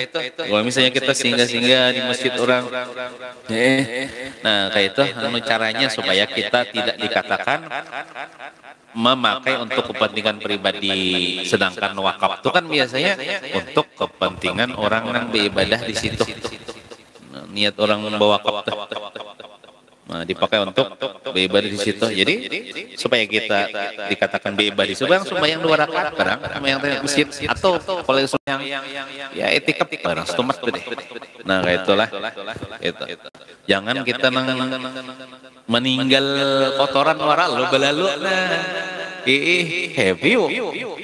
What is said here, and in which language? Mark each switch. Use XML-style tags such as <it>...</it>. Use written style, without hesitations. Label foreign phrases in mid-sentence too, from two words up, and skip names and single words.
<bjn>Kalau misalnya kita singgah-singgah di masjid orang, kayak itu caranya supaya kita tidak dikatakan memakai untuk kepentingan pribadi, sedangkan wakaf itu kan biasanya untuk kepentingan orang yang beribadah di situ. Niat orang membawa wakaf dipakai untuk beribadah di situ. Jadi supaya kita dikatakan beribadah sembahyang 2 rakaat barang sembahyang di masjid, atau kalau sembahyang ya etikap barang setumat deh. Nah kayak itulah itu. Jangan kita meninggal kotoran wara lo belalu.</bjn>